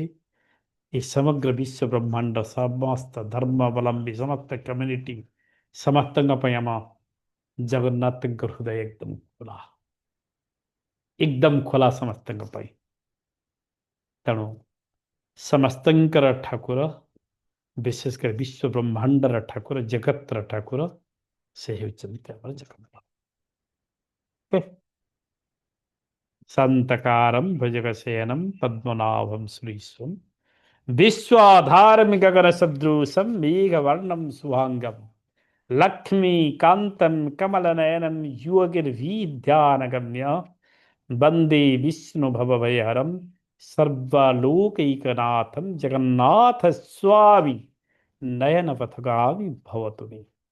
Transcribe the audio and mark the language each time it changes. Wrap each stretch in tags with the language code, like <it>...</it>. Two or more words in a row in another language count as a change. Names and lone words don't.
<or>ଏ ସମଗ୍ର ବିଶ୍ୱ ବ୍ରହ୍ମାଣ୍ଡ, ସମସ୍ତ ଧର୍ମାବଲମ୍ବୀ, ସମସ୍ତ କମ୍ୟୁନିଟି, ସମସ୍ତଙ୍କ ପାଇଁ ଆମ ଜଗନ୍ନାଥଙ୍କ ହୃଦୟ ଏକଦମ ଖୋଲା ସମସ୍ତଙ୍କ ପାଇଁ। ତେଣୁ ସମସ୍ତଙ୍କର ଠାକୁର, ବିଶେଷ କରି ବିଶ୍ୱ ବ୍ରହ୍ମାଣ୍ଡର ଠାକୁର, ଜଗତର ଠାକୁର ସେ ହେଉଛନ୍ତି ଆମର ଜଗନ୍ନାଥ।</or> <sa>शान्तकारं भुजगशयनं पद्मनाभं सुरेशं विश्वाधारं गगनसदृशं मेघवर्णं शुभांगं लक्ष्मीकान्तं कमलनयनं योगिर्विद्यानगम्यं वन्दे विष्णुभवभयहरं सर्वलोकैकनाथं जगन्नाथस्वामी नयनपथगामी भवतु मे।</sa>